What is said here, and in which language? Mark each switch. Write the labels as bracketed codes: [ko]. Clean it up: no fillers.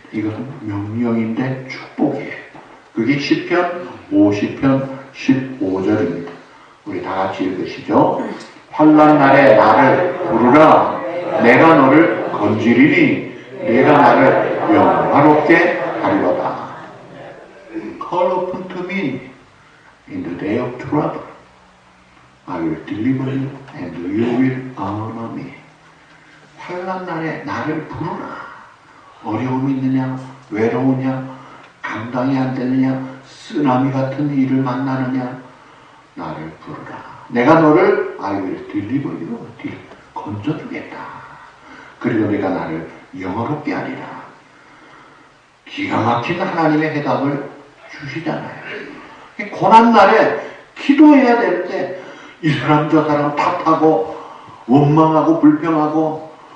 [ko] 이것은 명령인데 축복이에요. 그게 시편 50편 15절입니다. 우리 다 같이 읽으시죠. 환난 날에 나를 부르라. 내가 너를 건지리니 내가 나를 영화롭게 하리로다. [en] Call upon to me in the day of trouble. I will deliver you and you will honor me. [ko] 환난 날에 나를 부르라. 어려움이 있느냐, 외로우냐, 감당이 안 되느냐, 쓰나미 같은 일을 만나느냐, 나를 부르라. 내가 너를 [en] I will deliver you, [ko] 건져주겠다. 그리고 내가 나를 영화롭게 하리라. 기가 막힌 하나님의 해답을 주시잖아요. 고난날에 기도해야 되는데 이 사람 저 사람 탓하고 원망하고 불평하고